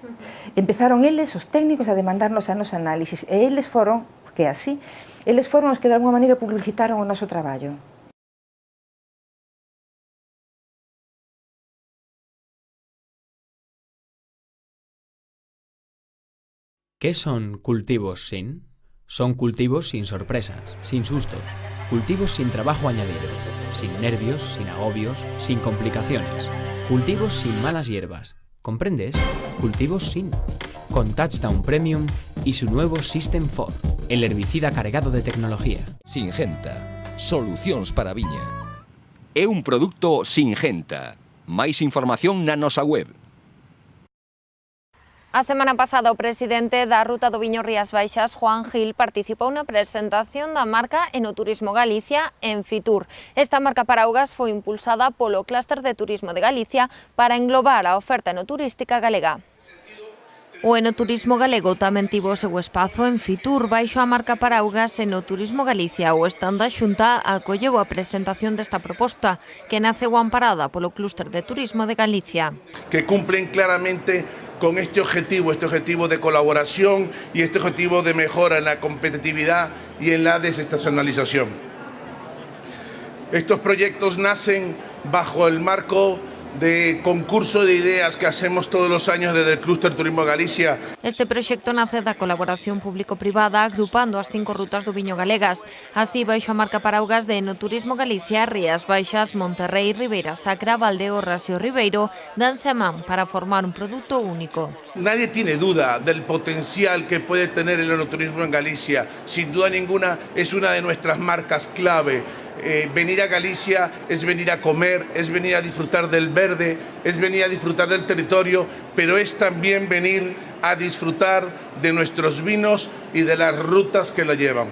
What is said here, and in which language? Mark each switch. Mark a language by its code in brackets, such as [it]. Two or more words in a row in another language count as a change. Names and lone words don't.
[gl] Empezaron eles, os técnicos, a demandarnos a nos análisis, e eles foron, porque é así, eles foron os que de alguma maneira publicitaron o noso traballo. [es] ¿Qué son cultivos sin? Son cultivos sin sorpresas, sin sustos, cultivos sin trabajo añadido, sin nervios, sin agobios, sin complicaciones, cultivos sin malas hierbas. ¿Comprendes? Cultivos sin. Con Touchdown Premium y su nuevo System 4, el herbicida cargado de tecnología. Singenta. [gl] Solucións para a viña. É un produto Singenta. Máis información na nosa web. A semana pasada o presidente da Ruta do Viño Rías Baixas, Juan Gil, participou na presentación da marca Enoturismo Galicia en Fitur. Esta marca para augas foi impulsada polo Clúster de Turismo de Galicia para englobar a oferta enoturística galega. O enoturismo galego tamén tivo o seu espazo en Fitur baixo a marca para augas Enoturismo Galicia. O stand da Xunta acolleu a presentación desta proposta que naceu amparada polo Clúster de Turismo de Galicia. [es] Que cumplen claramente con este objetivo de colaboración y este objetivo de mejora en la competitividad y en la desestacionalización. Estos proyectos nacen bajo el marco de concurso de ideas que hacemos todos los años desde el Clúster Turismo Galicia. [gl] Este proxecto nace da colaboración público-privada agrupando as 5 rutas do viño galegas. Así, baixo a marca paraugas de Enoturismo Galicia, Rías Baixas, Monterrey, Ribeira Sacra, Valdeorras e o Ribeiro danse a man para formar un produto único. [es] Nadie tiene duda del potencial que puede tener el enoturismo en Galicia. Sin duda ninguna es una de nuestras marcas clave. Venir a Galicia es venir a comer, es venir a disfrutar del verde, es venir a disfrutar del territorio, pero es también venir a disfrutar de nuestros vinos y de las rutas que lo llevan.